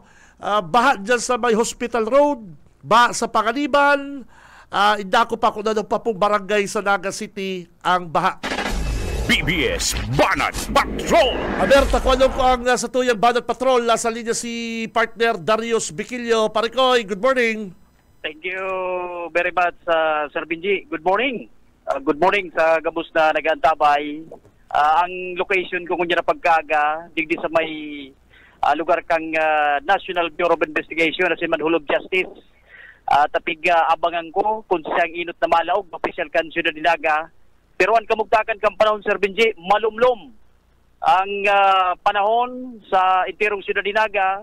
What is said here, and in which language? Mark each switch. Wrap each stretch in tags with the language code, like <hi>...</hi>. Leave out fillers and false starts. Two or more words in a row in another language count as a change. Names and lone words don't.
<bik>Baha dyan sa may Hospital Road, baha sa Pakaliban, Indako pa kung ano pa pong barangay sa Naga City ang baha. BBS Banat Patrol. Aberta, kung ano ko ang sa tuyang Banat Patrol, nasa linya si partner Darius Biquillo. Parikoy,</bik> <en>good morning. Thank you very much, Sir Benji. Good morning. Good morning</en> <bik>sa gabos na nag-antabay. Ang location ko kunya na pagkaga, digdi sa may lugar kang National Bureau of Investigation at si Manhulog Justice. Tapig abangan ko kung siyang inot na malaog, official kan Ciudad Dinaga. Pero ang kamugtakan kang panahon, Sir Benji, malumlom ang panahon sa interong Ciudad Dinaga.</bik>